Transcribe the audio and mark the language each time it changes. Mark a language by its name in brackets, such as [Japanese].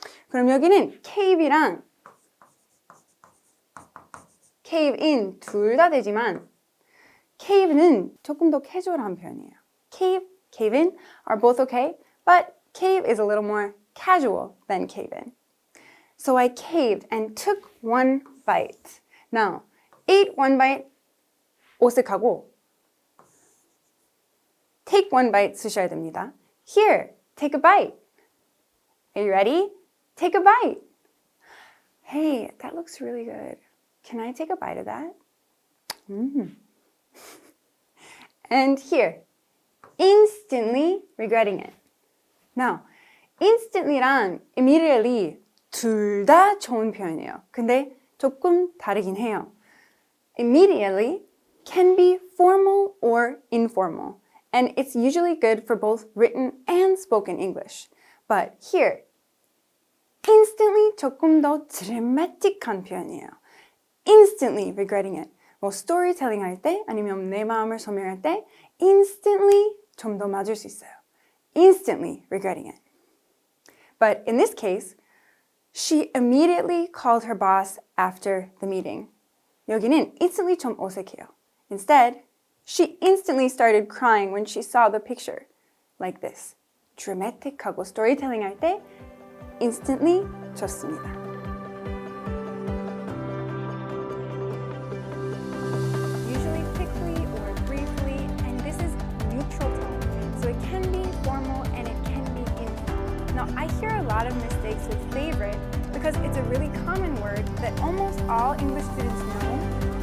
[Korean] 그럼 여기는 cave이랑 cave in 둘 다 되지만 cave는 조금 더 캐주얼한 표현이에요. [English] cave in are both okay, but cave is a little more casual than cave in. So I caved and took one bite. Now, ate one bite [Korean] 어색하고 [English] take one bite [Korean] 쓰셔야 됩니다. [English] Here, take a bite. Are you ready? Take a bite. Hey, that looks really good. Can I take a bite of that? And here, instantly regretting it. [Korean] Now, instantly랑 immediately 둘 다 좋은 표현이에요. 근데 조금 다르긴 해요. [English] Immediately can be formal or informal, and it's usually good for both written and spoken English. But here, [Korean] instantly 조금 더 드라마틱한 표현이에요. [English] Instantly regretting it. [Korean] 뭐 스토리텔링 할 때 아니면 내 마음을 설명할 때 instantly 좀 더 맞을 수 있어요. [English] Instantly regretting it. But in this case, she immediately called her boss after the meeting. [Korean] 여기는 instantly 좀 어색해요. [English] Instead, she instantly started crying when she saw the picture. Like this. [Korean] dramatic하고 스토리텔링 할 때 instantly 좋습니다. [English] Usually quickly or briefly, and this is neutral tone. So it can be formal and it can be informal. Now, I hear a lot of mistakes with favorite because it's a really common word that almost all English students know,